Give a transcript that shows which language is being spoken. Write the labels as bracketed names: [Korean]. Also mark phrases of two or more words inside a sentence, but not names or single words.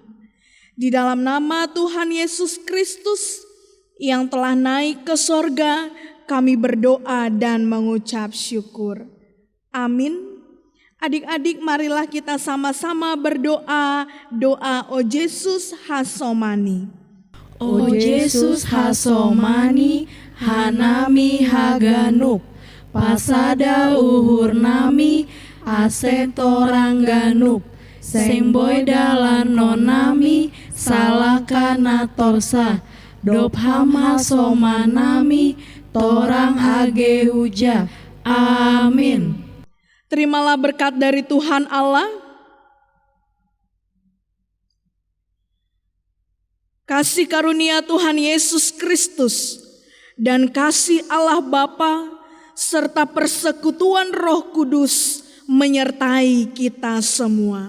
[Indonesian] Di dalam nama Tuhan Yesus Kristus yang telah naik ke sorga, kami berdoa dan mengucap syukur. Amin. Adik-adik, marilah kita sama-sama berdoa, doa O Yesus Hasomani. [Batak Simalungun] O Yesus Hasomani, hanami haganup, pasada uhur nami, asetorang ganup, sengboy dalan nonami, salakana torsa, dopham hasomanami, torang age huja. [Indonesian] Amin. Terimalah berkat dari Tuhan Allah, kasih karunia Tuhan Yesus Kristus, dan kasih Allah Bapa, serta persekutuan Roh Kudus menyertai kita semua.